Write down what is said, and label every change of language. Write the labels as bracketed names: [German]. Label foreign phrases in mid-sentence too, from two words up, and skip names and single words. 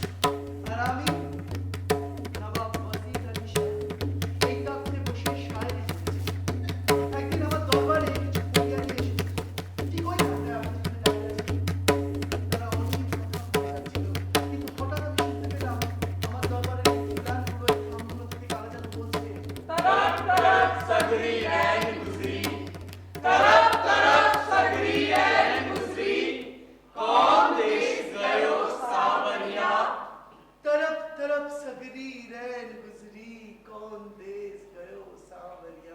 [Bangla] আর আমি নবাব ওয়াজিদ আলী শাহ এই দলে বসে শায়েরি করেছি। একদিন আমার দরবারে কিছু পড়িয়া নিয়ে এসেছে। ঠিক ওই ঘাটে আমার সামনে দাঁড়িয়ে আছে। তারা অনেক কথা বলে যাচ্ছিল, কিন্তু হঠাৎ আমি শুনতে পেলাম আমার দরবারের এই গানগুলো এই খামগুলো থেকে কারা যেন বলছে, [Hindi] तरफ तरफ सगरी रैन गुजरी कौन देश गयो सावरिया।